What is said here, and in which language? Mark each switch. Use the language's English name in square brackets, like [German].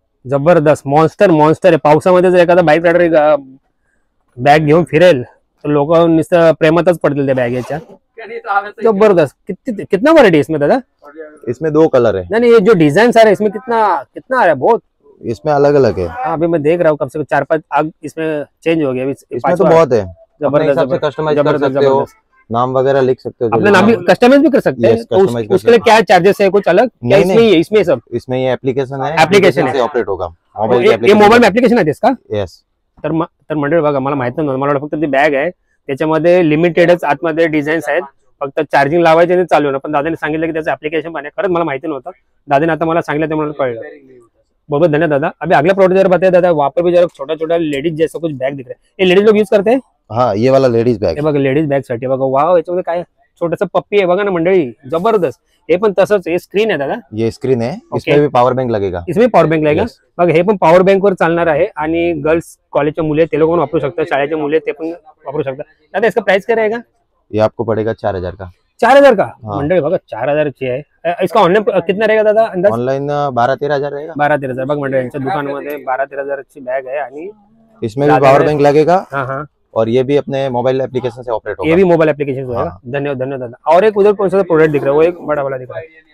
[Marathi] जबरदस्त monster monster आहे. पावसामध्ये जर एखादा बाईक रायडर बॅग घेऊन फिरेल तर लोक नुसतं प्रेमातच पडतील त्या बॅगेच्या. जबरदस्त. [Hindi] कितना वैरायटी इसमें दादा? इसमें 2 कलर है. नहीं ये जो डिजाइन आ रहा है इसमें कितना कितना आ रहा है? बहुत. इसमें अलग अलग है. हाँ अभी मैं देख रहा हूँ कम से कम 4-5 आग इसमें चेंज हो गया. इसमें तो बहुत है. जबरदस्त. कस्टमाइज कर सकते हो, नाम वगैरह लिख सकते हो, अपना नाम भी कस्टमाइज भी कर सकते हैं. तो उसके लिए क्या चार्जेस है कुछ अलग? क्या इसमें ही है? इसमें सब इसमें ये एप्लीकेशन है. एप्लीकेशन से ऑपरेट होगा. ये मोबाईल में एप्लीकेशन आहे इसका? [English] Yes. [Marathi] तर मंडळी बघा मला माहित नव्हतं. मला वाटलं फक्त ती बॅग आहे त्याच्यामध्ये लिमिटेडच आतमध्ये डिझाईन्स आहेत. फक्त चार्जिंग लावायचे आणि चालू ना. पण दादाने सांगितलं की त्याचं ऍप्लिकेशन पण आहे. खरंच मला माहिती नव्हतं. दादाने आता मला सांगितलं त्यामुळे कळलं. [Hindi] बहुत बहुत धन्यवाद दादा. अभी अगला प्रोडक्ट जरा बताइए दादा. वहाँ पर भी जरा छोटा छोटा लेडीज जैसा कुछ बैग दिख रहा है. ये लेडीज लोग यूज करते हैं? हाँ ये वाला लेडीज बैग. [Marathi] हे बघा लेडीज बॅग साठी बघा. वाव याच्यामध्ये काय छोटस पप्पी आहे बघा ना मंडळी. जबरदस्त. हे पण तसंच. हे स्क्रीन आहे दादा. [Hindi] ये स्क्रीन है. इसमें भी पावर बैंक लगेगा. इसमें पॉवर बैंक लगेगा. [Marathi] बघा हे पण पॉवर बैंक वर चालणार आहे आणि गर्ल्स कॉलेजच्या मुले ते लोक पण वापरू शकतात. शाळेचे मुले ते पण वापरू शकतात. [Hindi] दादा इसका प्राइस क्या रहेगा? ये आपको पड़ेगा 4000 का. 4000 का? [Marathi] मंडळी बघा 4000 ची आहे. [Hindi] इसका ऑनलाईन कितना रहेगा दादा अंदाज? ऑनलाइन 12-13 हजार रहेगा. 12-13 हजार. [Marathi] बघ मंडळी यांच्या दुकानामध्ये 12-13 हजाराची बॅग आहे आणि [Hindi] इसमें भी पावर बैंक लगेगा. हाँ और ये भी अपने मोबाइल एप्लीकेशन से ऑपरेट होगा. ये भी मोबाइल एप्लीकेशन होगा. धन्यवाद धन्यवाद दादा. और एक उधर कौन सा प्रोडक्ट दिख रहा है? वो एक बड़ा वाला दिख रहा है.